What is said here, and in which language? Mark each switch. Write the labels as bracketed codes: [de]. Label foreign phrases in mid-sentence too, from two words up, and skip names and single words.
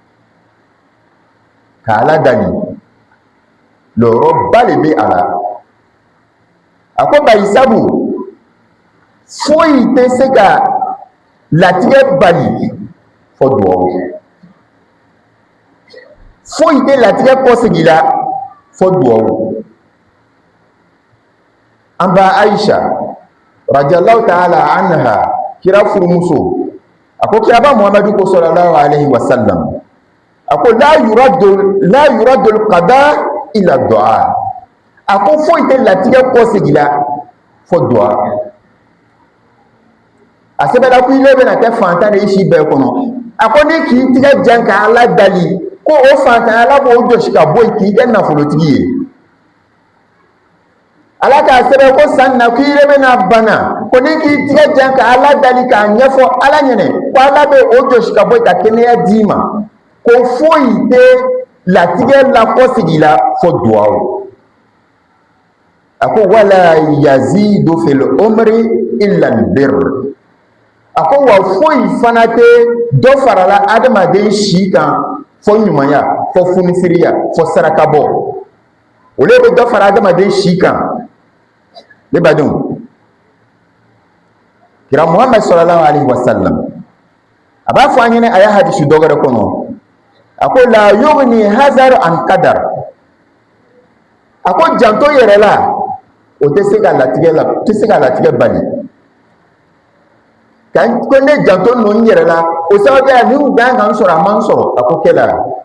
[bm] ka ala dali lɔyɔrɔba de bɛ a la a ko bari sabu foyi tɛ se ka latigɛ bali fɔ duwawu foyi tɛ latigɛ kɔsegi la fɔ duwawu an ba Aisha [ar] رضي الله تعالى عنها [bm] kira furumuso a ko kiraba Muhammadu ko [ar] صلى الله عليه وسلم [bm] a ko [ar] لا يرد القضاء إلا الدعاء [bm] a ko foyi tɛ latigɛ kɔsegi la fɔ du'a a sɛbɛnna ko ile bɛna kɛ fantan de i si bɛɛ kɔnɔ a ko ni k'i tigɛ jan ka ala dali ko o fantan ala b'o jɔsi ka bɔ yen k'i kɛ nafolotigi ye ala k'a sɛbɛn ko san na ko ile bɛna bana ko ni k'i tigɛ jan ka ala dali k'a ɲɛfɔ ala ɲɛnɛ ko ala bɛ o jɔsi ka bɔ yen ka kɛnɛya d'i ma ko foyi tɛ latigɛ lakɔsigi la fɔ duwawu a ko [ar] ولا يزيد في العمر إلا البر [bm] a ko wa foyi fana tɛ dɔ farala adamaden si kan fɔ ɲumanya fɔ funisiriya fɔ sarakabɔ olu bɛ dɔ fara adamaden si kan ne badenw kira Muhammad [ar] صلى الله عليه وسلم [bm] a b'a fɔ an ɲɛna a y'a hadisi dɔ wɛrɛ kɔnɔ a ko [ar] لا يغني حذر عن قدر [bm] a ko janto yɛrɛ la o tɛ se ka latigɛ bali ko ne janto ninnu n yɛrɛ la o sababuya ni u kan ka n sɔrɔ a ma n sɔrɔ a ko kɛla